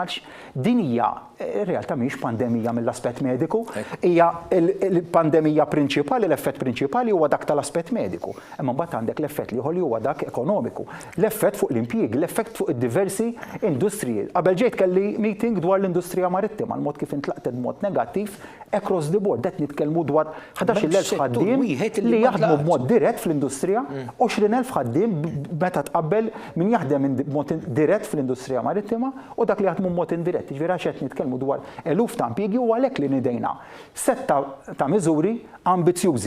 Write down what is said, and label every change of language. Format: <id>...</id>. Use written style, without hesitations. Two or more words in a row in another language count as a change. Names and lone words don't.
<mt>Din hija realtà mhix pandemija mill-aspett mediku, hija l-pandemija prinċipali, l-effett prinċipali huwa dak tal-aspett mediku. Imma mbagħad għandek l-effett li ieħor huwa dak ekonomiku, l-effett fuq l-impjieg, l-effett fuq id-diversi industriji. Qabel ġejt kelli meeting dwar l-industrija marittima, l-mod kif intlaqtet b'mod negattiv</mt> <en>across the board.</en> <mt>Qed nitkellmu dwar 11,000 ħaddiem li jaħdmu b'mod dirett fl-industrija, 20,000 ħaddiem meta tqabbel min jaħdem b'mod dirett fl-industrija marittima u dak li jaħdmu b'mod indirett. Ġifieri għax qed nitkellmu dwar eluf ta' impjiegi u għalhekk li nidejna setta ta' miżuri ambizzjużi.</mt>